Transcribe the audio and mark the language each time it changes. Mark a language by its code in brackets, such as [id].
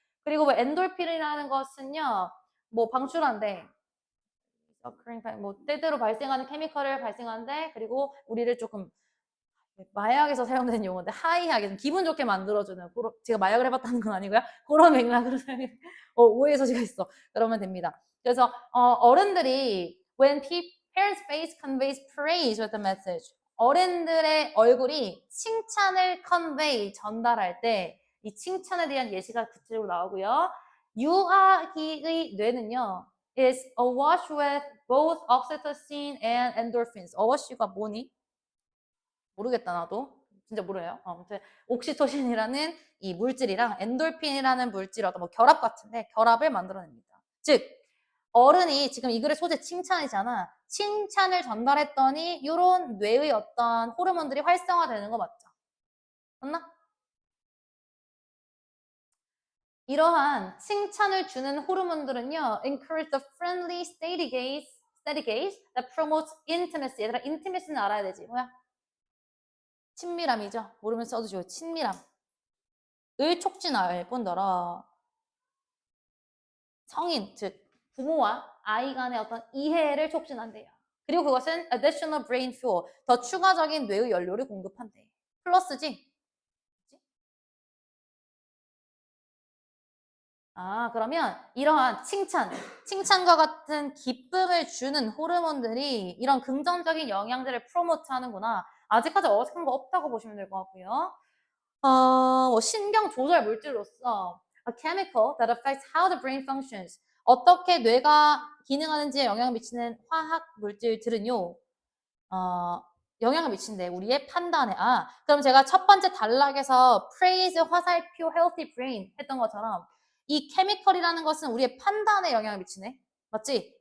[ko] 그리고 엔돌핀이라는 것은요, 방출한대. 때때로 발생하는 케미컬을 발생하는데, 그리고 우리를 조금 마약에서 사용되는 용어인데 하이하게 기분 좋게 만들어주는, 제가 마약을 해봤다는 건 아니고요. 그런 맥락으로 사용해. 오해 소지가 있어. 그러면 됩니다. 그래서 어른들이 [en] when parents' face conveys praise with the message. [ko] 어른들의 얼굴이 칭찬을 convey, 전달할 때 이 칭찬에 대한 예시가 구체적으로 나오고요. 유아기의 뇌는요 [en] is awash with both oxytocin and endorphins. [ko] awash가 뭐니? 모르겠다 나도. 진짜 모르요. 아무튼 옥시토신이라는 이 물질이랑 엔돌핀이라는 물질, 어떤 결합 같은데 결합을 만들어냅니다. 즉 어른이 지금 이 글의 소재 칭찬이잖아. 칭찬을 전달했더니 이런 뇌의 어떤 호르몬들이 활성화되는 거 맞죠? 맞나? 이러한 칭찬을 주는 호르몬들은요, [en] encourage the friendly steady gaze that promotes intimacy. [ko] 얘들아, intimacy는 알아야 되지. 뭐야? 친밀함이죠. 모르면 써주시고, 친밀함. 을 촉진할 뿐더러 성인, 즉 부모와 아이 간의 어떤 이해를 촉진한대요. 그리고 그것은 [en] additional brain fuel, [ko] 더 추가적인 뇌의 연료를 공급한대. 플러스지? 아, 그러면 이러한 칭찬과 같은 기쁨을 주는 호르몬들이 이런 긍정적인 영향들을 프로모트 하는구나. 아직까지 어색한 거 없다고 보시면 될 것 같고요. 뭐 신경 조절 물질로서 [en] a chemical that affects how the brain functions. [ko] 어떻게 뇌가 기능하는지에 영향을 미치는 화학 물질들은요. 어, 영향을 미친대. 우리의 판단에. 아, 그럼 제가 첫 번째 단락에서 praise 화살표 [en] healthy brain [ko] 했던 것처럼 이 케미컬이라는 것은 우리의 판단에 영향을 미치네. 맞지?